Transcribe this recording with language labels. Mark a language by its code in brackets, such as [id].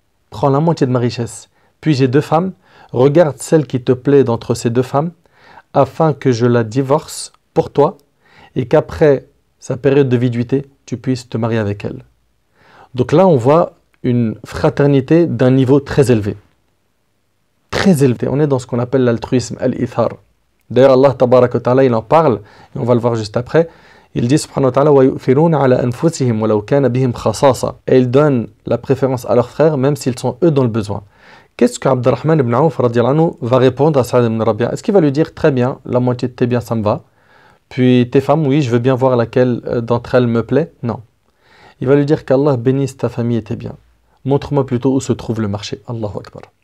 [fr] Prends la moitié de ma richesse. Puis j'ai 2 femmes, regarde celle qui te plaît d'entre ces 2 femmes, afin que je la divorce pour toi, et qu'après sa période de viduité, tu puisses te marier avec elle. Donc là, on voit une fraternité d'un niveau très élevé. Très élevé. On est dans ce qu'on appelle l'altruisme, al-ithar. D'ailleurs, Allah tabaraka wa ta'ala, il en parle, et on va le voir juste après. Il dit subhanahu wa ta'ala: [ar] وَيُؤْثِرُونَ عَلَى أَنفُسِهِمْ وَلَوْ كَانَ بِهِمْ خَصَاصَةٌ. [fr] Et ils donnent la préférence à leurs frères, même s'ils sont eux dans le besoin. Qu'est-ce qu'Abdurrahman ibn Auf radiyallahu anhu va répondre à Saad ibn Rabi'? Est-ce qu'il va lui dire: très bien, la moitié de tes biens, ça me va. Puis tes femmes, oui, je veux bien voir laquelle d'entre elles me plaît? Non. Il va lui dire qu'Allah bénisse ta famille et tes biens. Montre-moi plutôt où se trouve le marché. Allahu Akbar.